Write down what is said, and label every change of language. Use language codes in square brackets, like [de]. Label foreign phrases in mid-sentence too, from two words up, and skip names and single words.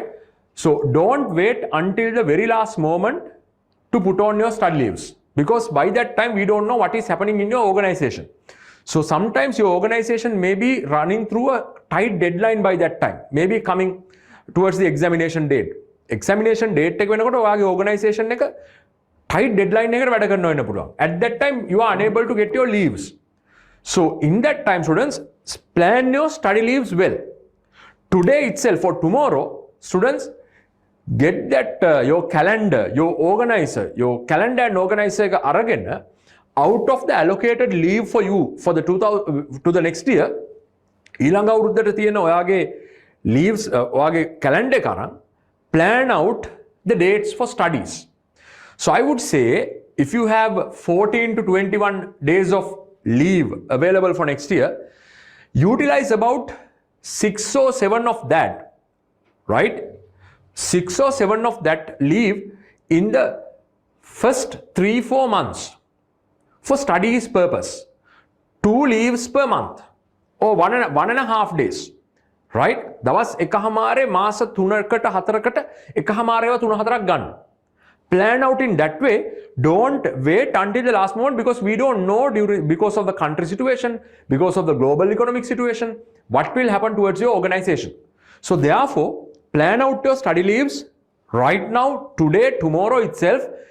[en] So don't wait until the very last moment to put on your study leaves, because by that time we don't know what is happening in your organization. So sometimes your organization may be running through a tight deadline by that time, maybe coming towards the examination date. Examination date [si] එක වෙනකොට ඔයාගේ organization එක [en] tight deadline [si] එකකට වැඩ කරන්න වෙන්න පුළුවන්. [en] At that time you are unable to get your leaves. So in that time, students, plan your study leaves well. Today itself or tomorrow, students, get that your calendar, your organizer, your calendar and organizer [si] එක අරගෙන [en] out of the allocated leave for you for the 2000 to the next year, [si] ඊළඟ අවුරුද්දට තියෙන ඔයාගේ leaves ඔයාගේ calendar එක අරන් [en] plan out the dates for studies. So I would say if you have 14 to 21 days of leave available for next year, utilize about 6 or 7 of that, right? 6 or 7 of that leave in the first 3-4 months for studies purpose. 2 leaves per month or 1.5 days. Right? [si] දවස් එකහමාරේ මාස 3කට 4කට එකහමාරේව 3-4ක් ගන්න. [en] Plan out in that way. Don't wait until the last moment, because we don't know because of the country situation, because of the global economic situation, what will happen towards your organization. So therefore, plan out your study leaves right now, today, tomorrow itself.